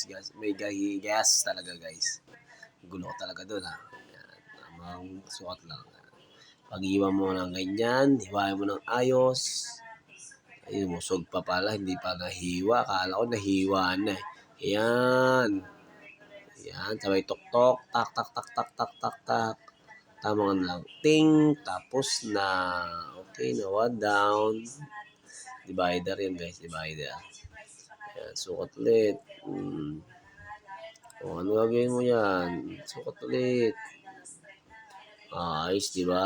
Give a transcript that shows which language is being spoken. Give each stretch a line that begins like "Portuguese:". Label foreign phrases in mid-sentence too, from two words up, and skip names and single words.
Filipino: May gas talaga guys. Gulo ko talaga doon ha. Ayan, tamang sukat lang. Pag-iwan mo ng ganyan, hiwain mo ng ayos. Ayun, musog pa pala, hindi pa nahiwa. Akala ko nahiwa na eh. Ayan. Ayan, sabay tok-tok, tak, tak, tak, tak, tak, tak, tak. Tamang lang. Ting, tapos na. Okay, nawa down. Divider yan guys, divider. Ayan, sukat ulit. O, ano gagawin mo yan? Sukat ulit. Ayos, diba?